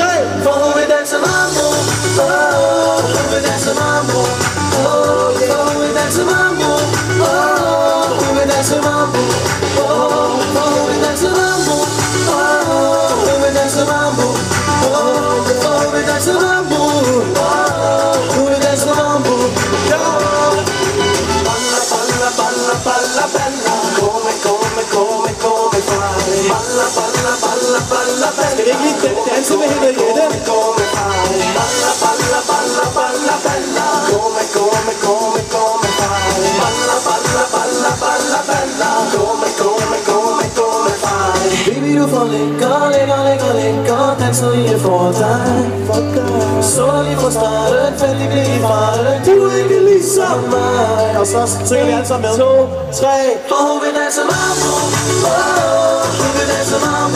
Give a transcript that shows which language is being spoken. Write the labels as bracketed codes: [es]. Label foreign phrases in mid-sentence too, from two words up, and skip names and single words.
[da] For hun vil danse mambo. Hun vil danse mambo. Hun vil danse mambo. Hun vil danse mambo. Hun vil danse mambo. Hun vil danse mambo. Hun vil danse mambo. Hun vil danse mambo. [it] Balla, balla, balla, balla, balla. Come, come, come, come fai. Balla, balla, balla, balla, balla. [da] Skal vi ikke lige danse med hende Jette? [it] Come fai. Balla, balla, balla, balla, balla. Come, come, come, come fai. Balla, balla, balla, balla, balla. Come, come, come, come fai. [da] Baby du får lækker, danser lige for dig. Så lige fra starten, fandt dit blik i farten. Du er ikke ligesom mig. Og så synger vi alle sammen med. 2, 3. For hun vil danse mambo. Hun vil danse mambo.